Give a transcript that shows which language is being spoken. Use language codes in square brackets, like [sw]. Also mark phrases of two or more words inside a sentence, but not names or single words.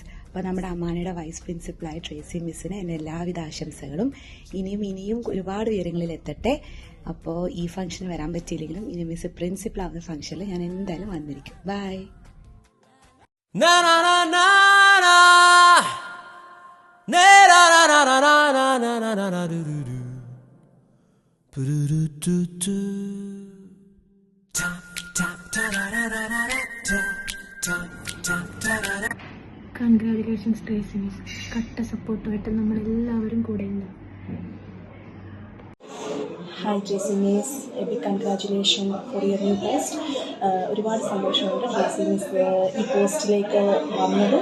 [ml] അപ്പോൾ നമ്മുടെ അമ്മാനയുടെ വൈസ് പ്രിൻസിപ്പളായ ട്രേസി മിസ്സിന് എൻ്റെ എല്ലാവിധ ആശംസകളും. ഇനിയും ഒരുപാട് ഉയരങ്ങളിൽ എത്തട്ടെ. അപ്പോൾ ഈ ഫംഗ്ഷന് വരാൻ പറ്റിയില്ലെങ്കിലും ഇനി മിസ് പ്രിൻസിപ്പൾ ആവുന്ന ഫംഗ്ഷനിൽ ഞാൻ എന്തായാലും വന്നിരിക്കും. ബൈ. na na na na na na na na na na na na na na na do do do do do do tap tap ta na na na na tap tap ta na na. കൺഗ്രാജുലേഷൻസ് ട്രേസി മിസ്. കട്ട സപ്പോർട്ടുമായിട്ട് നമ്മളെല്ലാവരും കൂടെയുണ്ട്. [en] Hi Tracy Miss, a big congratulation for your new post. [ml] ഒരുപാട് സന്തോഷമുണ്ട് ട്രേസി മിസ് ഈ പോസ്റ്റിലേക്ക് വന്നത്.